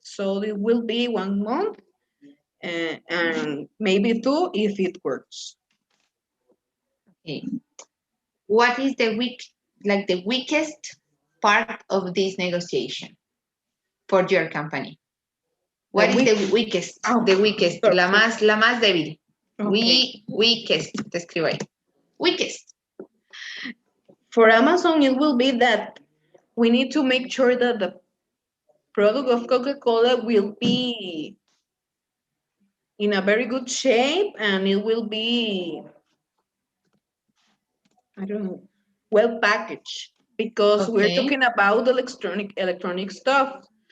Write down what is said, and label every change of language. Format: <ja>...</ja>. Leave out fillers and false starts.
<en>So it will be 1 month and maybe two if it works. Okay. What is the weakest part of this negotiation for your company? What is the weakest? The weakest,</en> <es>la más débil.</es> <en>Okay.</en> <es>Weakest, te escribo ahí. Weakest.</es> <en>For Amazon, it will be that we need to make sure that the product of Coca-Cola will be in a very good shape and it will be, I don't know, well packaged because we're talking about electronic stuff.</en>